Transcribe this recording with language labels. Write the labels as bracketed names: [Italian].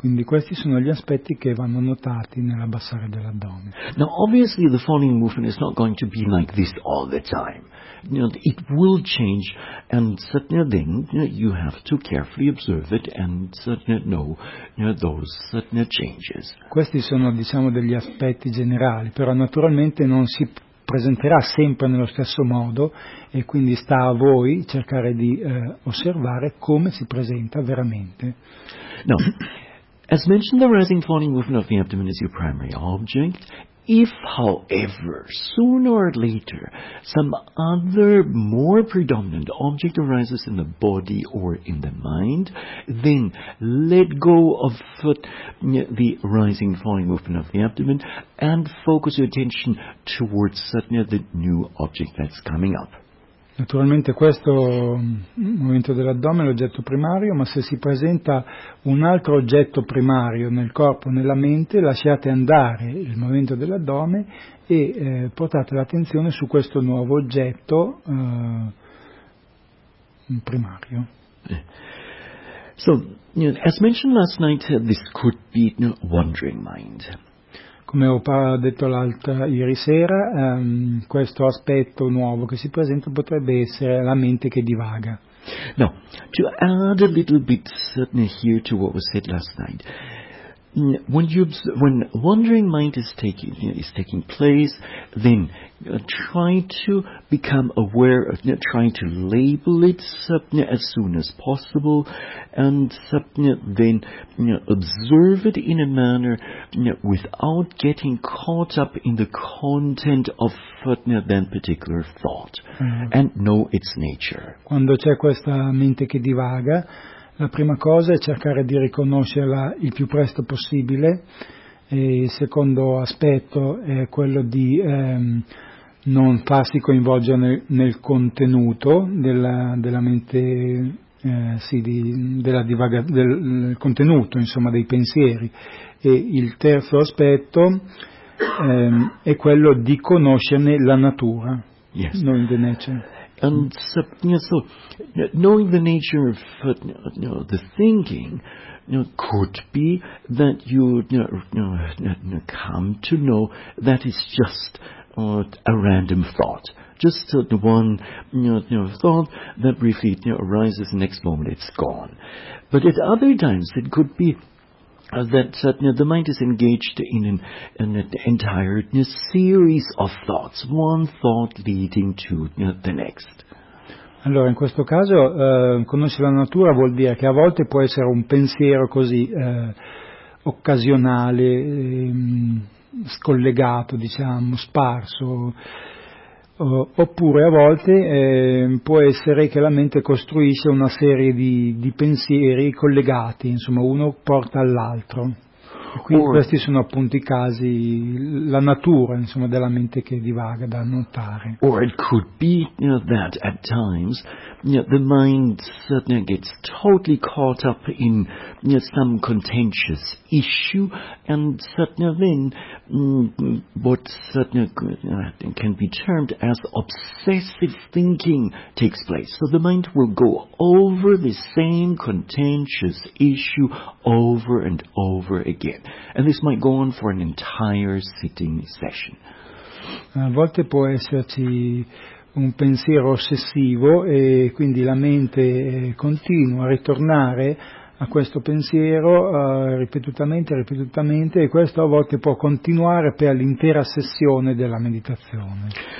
[Italian] Quindi questi sono gli aspetti che vanno notati nell'abbassare dell'addome. [English] Now, obviously the falling movement is not going to be like this all the time. It will change, and then you have to carefully observe it and know those changes. [Italian] Questi sono, diciamo, degli aspetti generali, però naturalmente non si presenterà sempre nello stesso modo, e quindi sta a voi cercare di osservare come si presenta veramente. [English] Now, as mentioned, the rising falling movement of the abdomen is your primary object. If, however, sooner or later, some other more predominant object arises in the body or in the mind, then let go of the rising falling movement of the abdomen and focus your attention towards the new object that's coming up. [Italian] Naturalmente questo movimento dell'addome è l'oggetto primario, ma se si presenta un altro oggetto primario nel corpo, nella mente, lasciate andare il movimento dell'addome e portate l'attenzione su questo nuovo oggetto primario. [English] So, as mentioned last night, this could be wandering mind. [Italian] Come ho detto ieri sera, questo aspetto nuovo che si presenta potrebbe essere la mente che divaga. [English] Now, to add a little bit here to what was said last night, when wandering mind is taking place, then try to become aware of, try to label it as soon as possible, and then observe it in a manner without getting caught up in the content of that particular thought, and know its nature. [Italian] Quando c'è questa mente che divaga, la prima cosa è cercare di riconoscerla il più presto possibile, e il secondo aspetto è quello di non farsi coinvolgere nel contenuto della mente, del contenuto, insomma, dei pensieri. E il terzo aspetto è quello di conoscerne la natura, [English] yes. Non the nature. And so knowing the nature of the thinking could be that you come to know that it's just a random thought, just one thought that briefly arises, the next moment it's gone. But at other times it could be that the mind is engaged in an entire series of thoughts, one thought leading to the next. [Italian] Allora, in questo caso, conoscere la natura vuol dire che a volte può essere un pensiero così occasionale, scollegato, diciamo, sparso. Oppure a volte può essere che la mente costruisce una serie di pensieri collegati, insomma, uno porta all'altro. Quindi questi sono appunto i casi, la natura, insomma, della mente che divaga, da notare. [English] Or it could be, you know, that at times, you know, the mind suddenly gets totally caught up in, you know, some contentious issue, and suddenly then what suddenly can be termed as obsessive thinking takes place. So the mind will go over the same contentious issue over and over again. And this might go on for an entire sitting session. [Italian] A volte può esserci un pensiero ossessivo e quindi la mente continua a ritornare a questo pensiero ripetutamente, e questo a volte può continuare per l'intera sessione della meditazione.